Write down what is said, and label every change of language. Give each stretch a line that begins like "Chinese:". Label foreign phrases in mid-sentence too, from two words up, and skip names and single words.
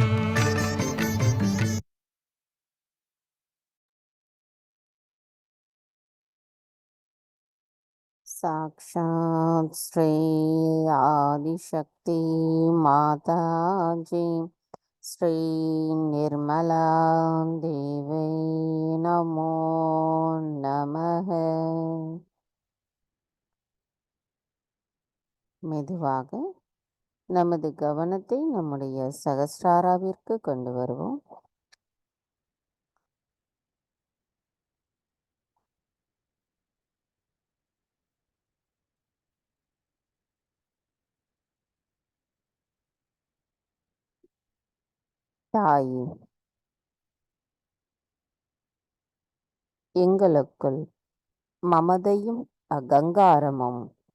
Sanskrit: साक्षात् श्री आदिशक्ति माता जी श्री निर्मला देवी नमो நமः.
Tamil: மெதுவாக நமது கவனத்தை நம்முடைய சகஸ்ராராவிற்கு கொண்டு வருவோம். தாயே, எங்களுக்குள் மமதையும் அகங்காரமும்